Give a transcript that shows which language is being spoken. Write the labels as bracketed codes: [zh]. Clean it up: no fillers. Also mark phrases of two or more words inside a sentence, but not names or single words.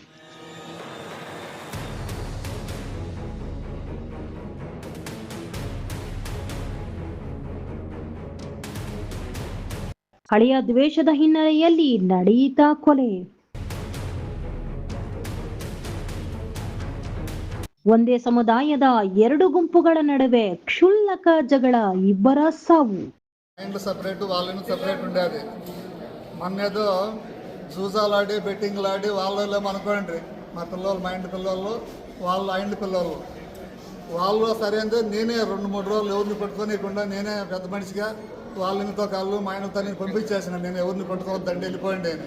[kn] ಹಳೆಯ ದ್ವೇಷದ ಹಿನ್ನೆಲೆಯಲ್ಲಿ ನಡೆಯಿತಾ ಕೊಲೆ. ಒಂದೇ ಸಮುದಾಯದ ಎರಡು ಗುಂಪುಗಳ ನಡುವೆ ಕ್ಷುಲ್ಲಕ ಜಗಳ, ಇಬ್ಬರ ಸಾವು. [te] సపరేట్ వాళ్ళని సపరేట్ ఉండేది. మొన్నేదో జూజాలాడి బెట్టింగ్లాడి వాళ్ళేమో అనుకోండి, మా పిల్లలు, మా ఇంటి పిల్లలు, వాళ్ళ ఇంటి పిల్లలు, వాళ్ళు సరే అంటే నేనే 2-3 రోజులు ఎవరిని పట్టుకోనికుండా నేనే పెద్ద మనిషిగా వాళ్ళ ఇంటితో కాళ్ళు మా ఇంటితో నేను పంపించేసిన, నేను ఎవరిని పట్టుకోవద్దండి వెళ్ళిపోయింది అని.